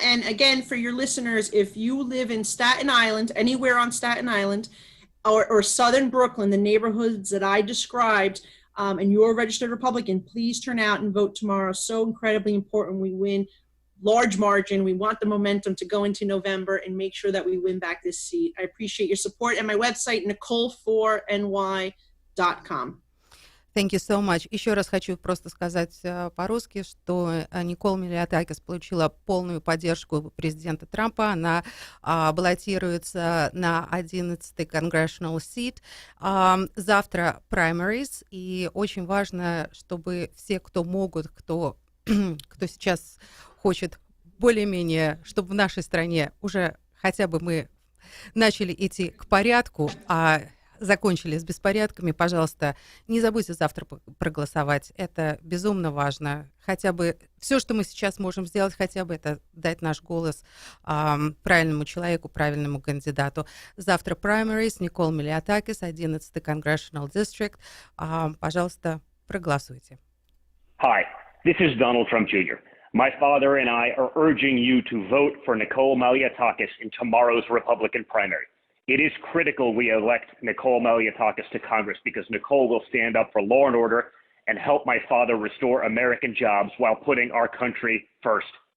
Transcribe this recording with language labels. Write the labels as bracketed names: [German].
[English] And again, for your listeners, if you live in Staten Island, anywhere on Staten Island, or southern Brooklyn, the neighborhoods that I described, and you're a registered Republican, please turn out and vote tomorrow. So incredibly important. We win large margin. We want the momentum to go into November and make sure that we win back this seat. I appreciate your support. And my website, Nicole4ny.com. Thank you so much. [Russian] Еще раз хочу просто сказать по-русски, что Никол Миллиотакис получила полную поддержку президента Трампа. Она баллотируется на 11-й [English] Congressional Seat. [Russian] Завтра primaries, и очень важно, чтобы все, кто могут, кто сейчас хочет более-менее, чтобы в нашей стране уже хотя бы мы начали идти к порядку, а закончили с беспорядками, пожалуйста, не забудьте завтра проголосовать. Это безумно важно. Хотя бы все, что мы сейчас можем сделать, хотя бы это дать наш голос правильному человеку, правильному кандидату. Завтра primaries, Никол Миллиотакис, 11-й [English] Congressional District. [Russian] Пожалуйста, проголосуйте. [English] Hi, this is Donald Trump Jr. My father and I are urging you to vote for Nicole Malliotakis in tomorrow's Republican primary. It is critical we elect Nicole Malliotakis to Congress because Nicole will stand up for law and order and help my father restore American jobs while putting our country first.